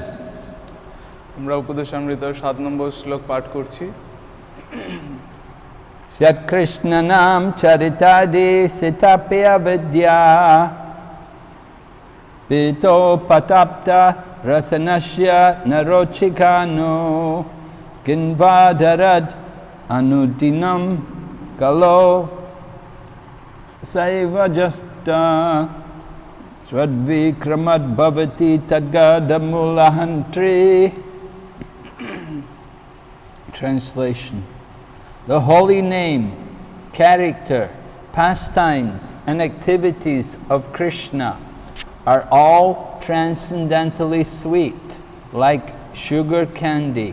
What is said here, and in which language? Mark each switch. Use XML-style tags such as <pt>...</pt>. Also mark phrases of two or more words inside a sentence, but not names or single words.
<bn>আমরা উপদেশামৃতর 7 নম্বর শ্লোক পাঠ করছি।</bn> <sa>सत् कृष्ण नाम चरितादि सिताप्य विद्या पितो पतप्त रसनस्य नरोचिकनो किन्वदराद् अनुदिनम् कलो सैव जस्त स्वद्विक्रमाद् भवति तगदमूलहन्त्री.</sa> <en>Translation. The holy name, character, pastimes and activities of Krishna are all transcendentally sweet, like sugar candy.</en>